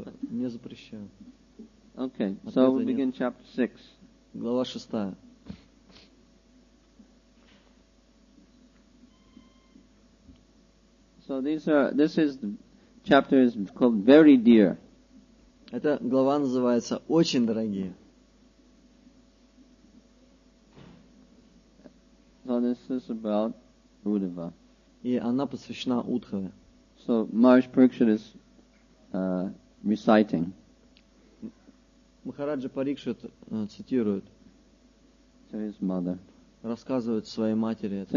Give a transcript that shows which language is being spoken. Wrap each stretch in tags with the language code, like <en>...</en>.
<ru>Не запрещаю.</ru> <en>Okay, so we'll begin chapter 6.</en> <ru>Глава 6.</ru> <en>So chapter is called Very Dear.</en> <ru>Эта глава называется «Очень дорогие».</ru> <en>So this is about Uddhava.</en> <ru>И она посвящена Удхаве.</ru> <en>So Maharaj Parikshit is reciting.</en> <ru>Махараджа Парикшит цитирует,</ru> <en>to his mother.</en> <ru>Рассказывает своей матери это</ru>